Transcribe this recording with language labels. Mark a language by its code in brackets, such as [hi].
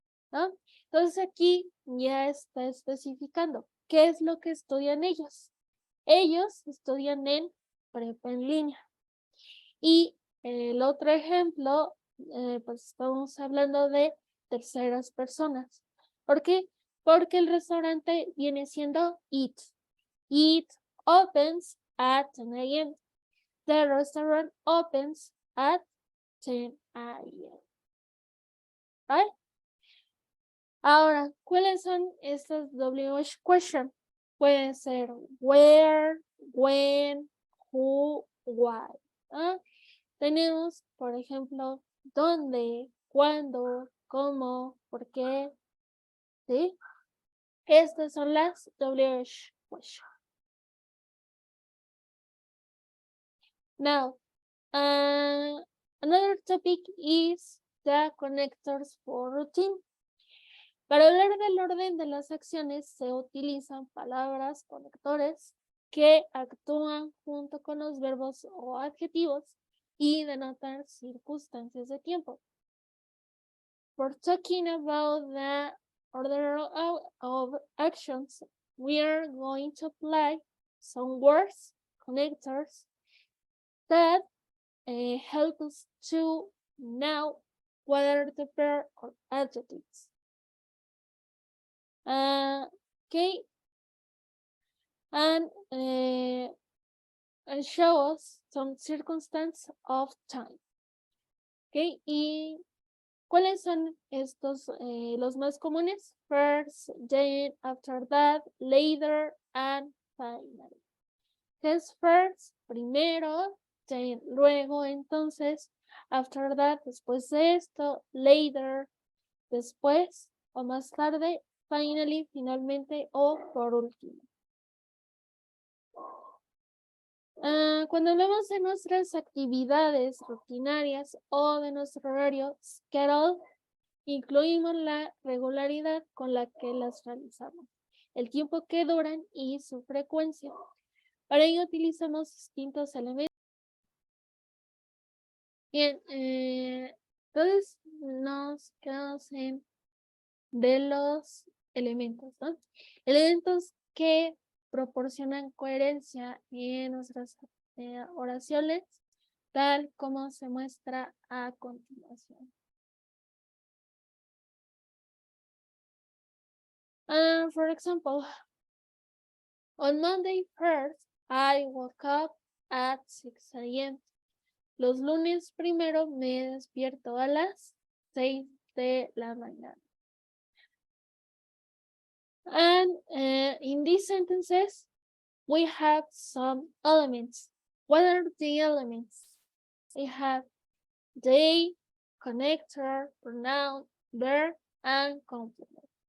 [es] ¿No? Entonces aquí ya está especificando qué es lo que estudian ellos. Ellos estudian en prepa en línea. Y el otro ejemplo, pues estamos hablando de terceras personas. ¿Por qué? Porque el restaurante viene siendo it. [en] It opens at 10 a.m. The restaurant opens at 10 a.m. [es] ¿Vale? Ahora, ¿cuáles son estas WH question? Pueden ser where, when, who, why. ¿Ah? Tenemos, por ejemplo, dónde, cuándo, cómo, por qué. ¿Sí? Estas son las WH question. [en] Now, another topic is the connectors for routine. [es] Para hablar del orden de las acciones se utilizan palabras conectores que actúan junto con los verbos o adjetivos y denotan circunstancias de tiempo. [en] For talking about the order of actions, we are going to apply some words, connectors, that help us to know what are the verb or adjectives. Okay, and show us some circumstance of time. [es] Okay, y ¿cuáles son estos los más comunes? [en] First, then, after that, later, and finally. [es] ¿Qué es first? Primero, then, luego, entonces, [en] after that, [es] después de esto, later, después, o más tarde, finally, finalmente, o por último. Cuando hablamos de nuestras actividades rutinarias o de nuestro horario schedule, incluimos la regularidad con la que las realizamos, el tiempo que duran y su frecuencia. Para ello utilizamos distintos elementos. Bien, entonces nos quedamos en de los elementos, ¿no? Elementos que proporcionan coherencia en nuestras oraciones, tal como se muestra a continuación. [en] For example, on Monday 1st, I woke up at 6 a.m. [es] Los lunes primero me despierto a las 6 de la mañana. [en] And in these sentences, we have some elements. What are the elements? We have they, connector, pronoun, verb, and complement.